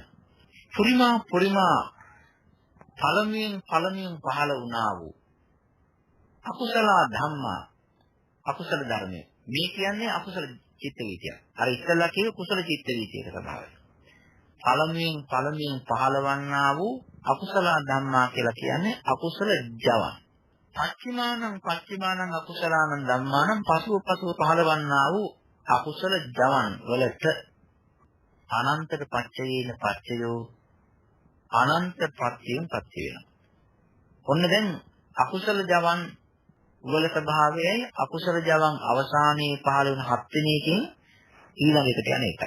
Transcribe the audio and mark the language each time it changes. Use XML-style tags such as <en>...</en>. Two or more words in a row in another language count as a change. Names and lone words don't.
<si>පුරිමා පළමුවෙන් පහළ වුණා වූ</si> <pi>අකුසල ධම්මා</pi> <si>අකුසල ධර්මයේ මේ කියන්නේ අකුසල චිත්ත වීතිය. අර ඉස්සෙල්ලා කිව්ව කුසල චිත්ත වීතියක ස්වභාවය. පළමුවෙන් පහළවන්නා වූ</si> <pi>අකුසල ධම්මා</pi> <si>කියලා කියන්නේ අකුසල ජවන්.</si> <pi>පච්චිමානං අකුසලානං ධම්මානං</pi> <si>පසුව පහළවන්නා වූ අකුසල ජවන් වලට</si> <pi>අනන්තර පච්චයේන පච්චයෝ</pi> <si>අනන්ත පත්‍යයෙන් පත්‍ය වෙනවා. ඔන්න දැන් අකුසල ජවන් වල ස්වභාවයයි අකුසල ජවන් අවසානයේ පහළ වෙන හත්වෙනි එකෙන් ඊළඟට යන එකයි.</si>